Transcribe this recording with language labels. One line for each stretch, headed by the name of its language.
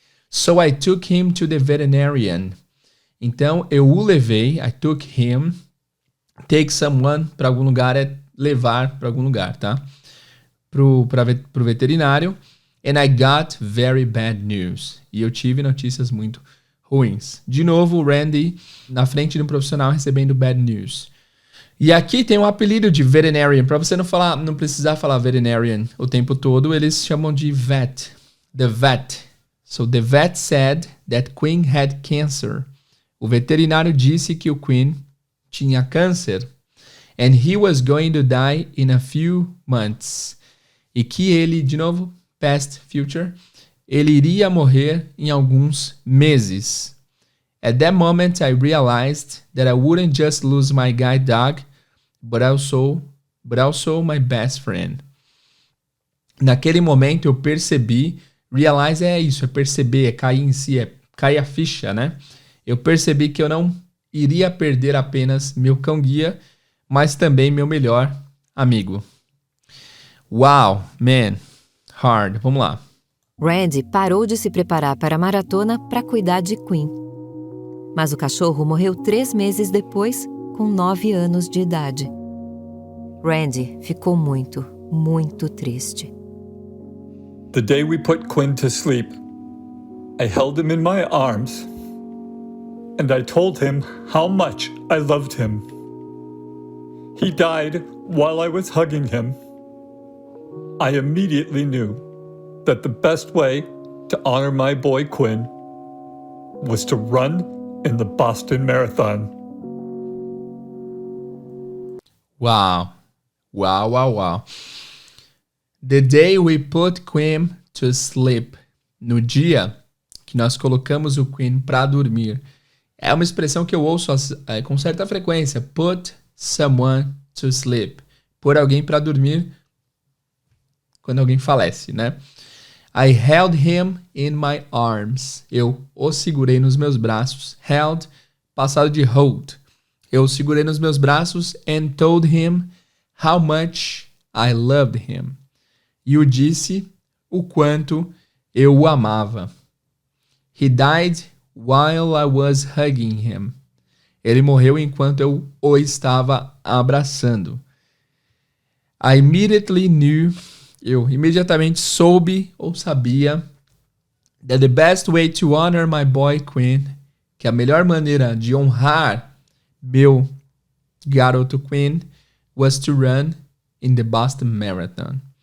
English: So I took him to the veterinarian.
Portuguese: Então eu o levei,
English: I took him, take someone
Portuguese: para algum lugar é levar para algum lugar, tá? Pro veterinário.
English: And I got very bad news.
Portuguese: E eu tive notícias muito ruins. De novo, o Randy na frente de um profissional recebendo
English: bad news.
Portuguese: E aqui tem um apelido de veterinarian. Para você não precisar falar veterinarian o tempo todo, eles chamam de vet.
English: The vet. So the vet said that Quinn had cancer.
Portuguese: O veterinário disse que o Quinn tinha câncer.
English: And he was going to die in a few months.
Portuguese: E que ele, de novo, past, future, ele iria morrer em alguns meses.
English: At that moment, I realized that I wouldn't just lose my guide dog, but also my best friend.
Portuguese: Naquele momento eu percebi, realize é isso, é perceber, é cair em si, é cair a ficha, né? Eu percebi que eu não iria perder apenas meu cão-guia, mas também meu melhor amigo.
English: Wow, man, hard.
Portuguese: Vamos lá. Randy parou de se preparar para a maratona para cuidar de Quinn. Mas o cachorro morreu 3 meses depois, com 9 anos de idade. Randy ficou muito, muito triste.
English: The day we put Quinn to sleep, I held him in my arms and I told him how much I loved him. He died while I was hugging him. I immediately knew that the best way to honor my boy Quinn was to run in the Boston Marathon.
Portuguese: Uau. Uau, uau, uau.
English: The day we put Quinn to sleep.
Portuguese: No dia que nós colocamos o Quinn para dormir. É uma expressão que eu ouço com certa frequência.
English: Put someone to sleep.
Portuguese: Pôr alguém para dormir quando alguém falece, né?
English: I held him in my arms.
Portuguese: Eu o segurei nos meus braços. Held, passado de hold. Eu o segurei nos meus braços
English: and told him how much I loved him.
Portuguese: E eu disse o quanto eu o amava.
English: He died while I was hugging him.
Portuguese: Ele morreu enquanto eu o estava abraçando.
English: I immediately knew.
Portuguese: Eu imediatamente soube ou sabia
English: that the best way to honor my boy Quinn,
Portuguese: que a melhor maneira de honrar meu garoto Quinn,
English: was to run in the Boston Marathon.